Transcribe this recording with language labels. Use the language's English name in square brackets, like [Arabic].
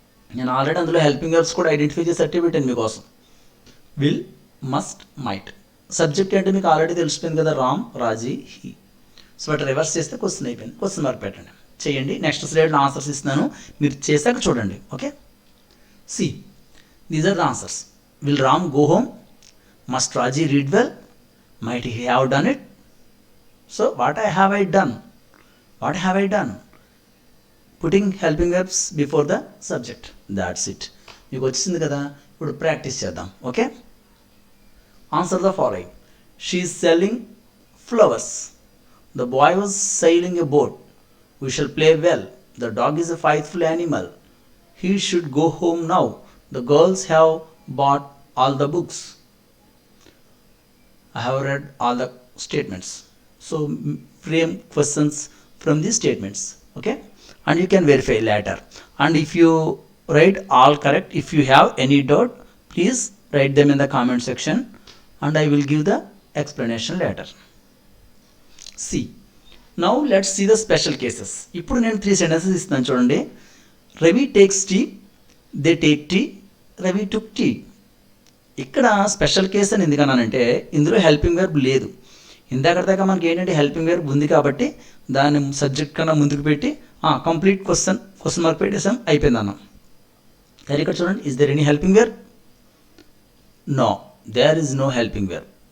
[Telugu] నేను ఆల్రెడీ అందులో helping verbs కూడా ఐడెంటిఫై చేసి సర్టిఫికేట్ పెట్టాను మీకోసం. Will, must, might. సబ్జెక్ట్ అంటే మీకు ఆల్రెడీ తెలిసిపోయింది కదా, రామ్, రాజీ, హీ. సో అటు రివర్స్ చేస్తే క్వశ్చన్ అయిపోయింది. క్వశ్చన్ మార్క్ పెట్టండి, చేయండి. నెక్స్ట్ స్లైడ్లో ఆన్సర్స్ ఇస్తున్నాను, మీరు చేశాక చూడండి. [English] Okay, see, these are the answers. Will Ram go home? Must Raji read well? Might he have done it? So what have I done? What have I done? Putting helping verbs before the subject. That's it. [Telugu] మీకు వచ్చింది కదా, ఇప్పుడు practice చేద్దాం. [English] Okay, answer the following. She is selling flowers. The boy was sailing a boat. We shall play well. The dog is a faithful animal. He should go home now. The girls have bought all the books. I have read all the statements. So frame questions from these statements. Okay, and you can verify later. And if you write all correct, if you have any doubt, please write them in the comment section, and I will give the explanation later. See, now let's see the special cases. [Telugu] ఇప్పుడు నేను 3 sentences ఇస్తున్నాను చూడండి. [English] Ravi takes tea, they take tea, Ravi took tea. [Telugu] ఇక్కడ special case అని ఎందుకన్నానంటే ఇందులో helping verb లేదు. ఇందాకదాకా మనకి ఏంటంటే హెల్పింగ్ వెర్బ్ ఉంది కాబట్టి దాన్ని సబ్జెక్ట్ కన్నా ముందుకు పెట్టి కంప్లీట్ క్వశ్చన్ మార్క్ పెట్టేసాం, అయిపోయింది అన్నాం. కానీ ఇక్కడ చూడండి, [English] Is there any helping verb? No, there is no helping verb.